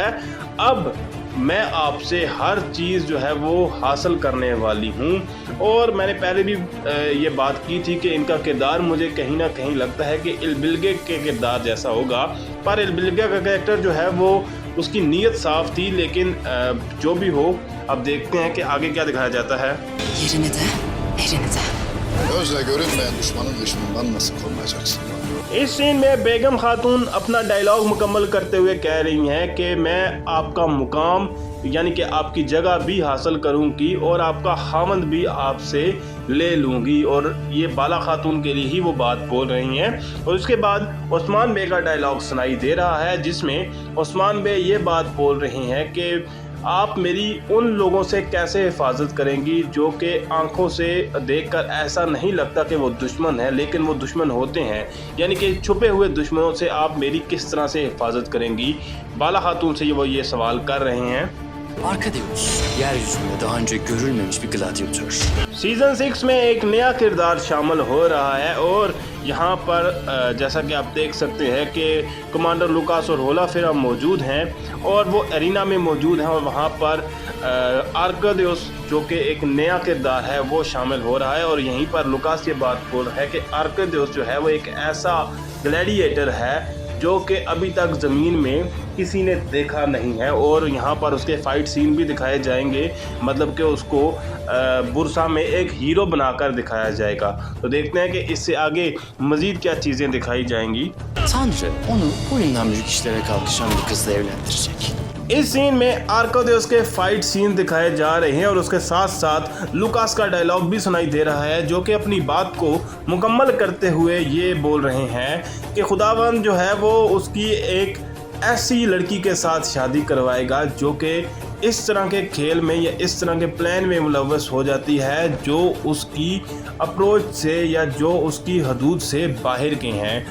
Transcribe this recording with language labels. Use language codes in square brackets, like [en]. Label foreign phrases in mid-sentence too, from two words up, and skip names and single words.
[ur] اب میں آپ سے ہر چیز جو ہے وہ حاصل کرنے والی ہوں. اور میں نے پہلے بھی یہ بات کی تھی کہ ان کا کردار مجھے کہیں نہ کہیں لگتا ہے کہ البلگے کے کردار جیسا ہوگا، پر البلگے کا کیریکٹر جو ہے وہ اس کی نیت صاف تھی. لیکن جو بھی ہو، اب دیکھتے ہیں کہ آگے کیا دکھایا جاتا ہے. [tr] Gözle görünmeyen düşmanın hışmından nasıl korunacaksın? [ur] اس سین میں بیگم خاتون اپنا ڈائیلاگ مکمل کرتے ہوئے کہہ رہی ہیں کہ میں آپ کا مقام یعنی کہ آپ کی جگہ بھی حاصل کروں گی اور آپ کا خاوند بھی آپ سے لے لوں گی. اور یہ بالا خاتون کے لیے ہی وہ بات بول رہی ہیں. اور اس کے بعد عثمان بے کا ڈائیلاگ سنائی دے رہا ہے جس میں عثمان بے یہ بات بول رہی ہیں کہ آپ میری ان لوگوں سے کیسے حفاظت کریں گی جو کہ آنکھوں سے دیکھ کر ایسا نہیں لگتا کہ وہ دشمن ہے، لیکن وہ دشمن ہوتے ہیں. یعنی کہ چھپے ہوئے دشمنوں سے آپ میری کس طرح سے حفاظت کریں گی، بالا خاتون سے وہ یہ سوال کر رہے ہیں. [tr] Arkadeus, yeryüzünde daha önce görülmemiş bir gladyatör. [ur] سیزن 6 میں ایک نیا کردار شامل ہو رہا ہے اور یہاں پر جیسا کہ آپ دیکھ سکتے ہیں کہ کمانڈر لوکاس اور ہولوفیرا موجود ہیں اور وہ ایرینا میں موجود ہیں. اور وہاں پر آرکادیوس جو کہ ایک نیا کردار ہے وہ شامل ہو رہا ہے. اور یہیں پر لوکاس یہ بات بول رہا ہے کہ آرکادیوس جو ہے وہ ایک ایسا گلیڈی ایٹر ہے جو کہ ابھی تک زمین میں کسی نے دیکھا نہیں ہے. اور یہاں پر اس کے [en] fight scene [ur] بھی دکھائے جائیں گے، مطلب کہ اس کو برسا میں ایک ہیرو بنا کر دکھایا جائے گا. تو دیکھتے ہیں کہ اس سے آگے مزید کیا چیزیں دکھائی جائیں گی. [tr] Tanrı onu boyundan büyük işlere kalkışan bir kızla evlendirecek. [ur] اس سین میں آرکادیوس کے [en] fight scene [ur] دکھائے جا رہے ہیں اور اس کے ساتھ ساتھ لوکاس کا ڈائیلاگ بھی سنائی دے رہا ہے جو کہ اپنی بات کو مکمل کرتے ہوئے یہ بول رہے ہیں کہ خداوند جو ہے وہ اس کی ایک ایسی لڑکی کے ساتھ شادی کروائے گا جو کہ اس طرح کے کھیل میں یا اس طرح کے پلان میں ملوث ہو جاتی ہے جو اس کی اپروچ سے یا جو اس کی حدود سے باہر کے ہیں.